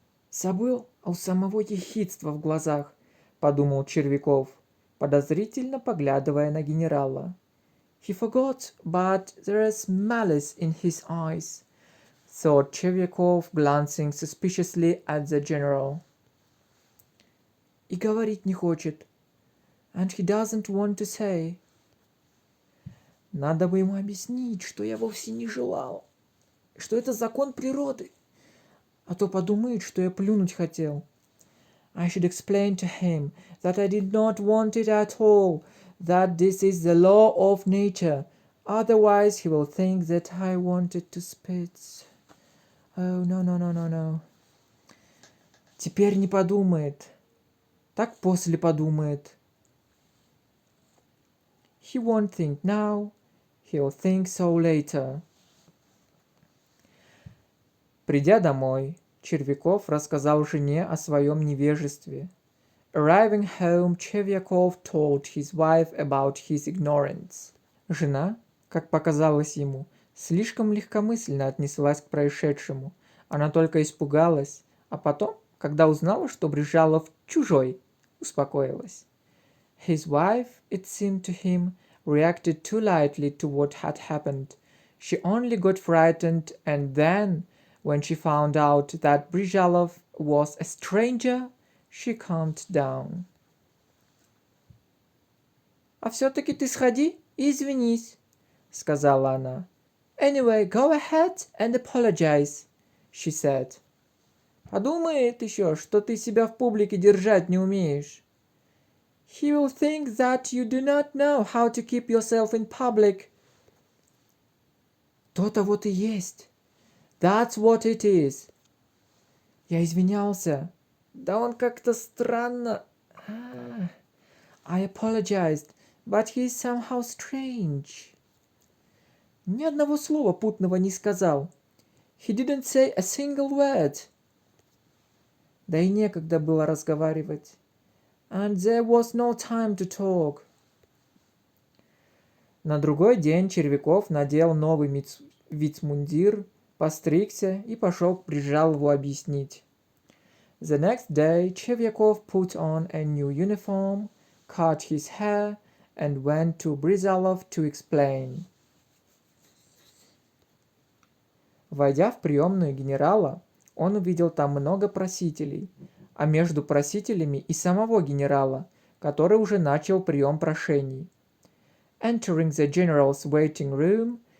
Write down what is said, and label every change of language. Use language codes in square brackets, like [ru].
[ru] Забыл, а у самого ехидство в глазах, подумал Червяков, подозрительно поглядывая на генерала. [en] He forgot, but there is malice in his eyes, thought Червяков, glancing suspiciously at the general. [ru] И говорить не хочет. [en] And he doesn't want to say. [ru] Надо бы ему объяснить, что я вовсе не желал, что это закон природы, а то подумает, что я плюнуть хотел. [en] I should explain to him that I did not want it at all, that this is the law of nature, otherwise he will think that I wanted to spit. Oh, no. [ru] Теперь не подумает. Так после подумает. [en] He won't think now, he'll think so later. [ru] Придя домой, Червяков рассказал жене о своем невежестве. [en] Arriving home, Червяков told his wife about his ignorance. [ru] Жена, как показалось ему, слишком легкомысленно отнеслась к происшедшему. Она только испугалась, а потом, когда узнала, что Брижалов чужой, успокоилась. [en] His wife, it seemed to him, reacted too lightly to what had happened. She only got frightened, and then, when she found out that Brижалов was a stranger, she calmed down. [ru] «А все-таки ты сходи и извинись», — сказала она. [en] «Anyway, go ahead and apologize», — she said. [ru] «Подумает еще, что ты себя в публике держать не умеешь». [en] He will think that you do not know how to keep yourself in public. [ru] То-то вот и есть. [en] That's what it is. [ru] Я извинялся. Да он как-то странно... [en] I apologized, but he is somehow strange. [ru] Ни одного слова путного не сказал. [en] He didn't say a single word. [ru] Да и некогда было разговаривать. [en] And there was no time to talk. [ru] На другой день Червяков надел новый вицмундир, постригся и пошел к Брижалову объяснить. [en] The next day, Червяков put on a new uniform, cut his hair, and went to Brizalov to explain. [ru] Войдя в приемную генерала, он увидел там много просителей, а между просителями и самого генерала, который уже начал прием прошений. [en] Entering the general's waiting room,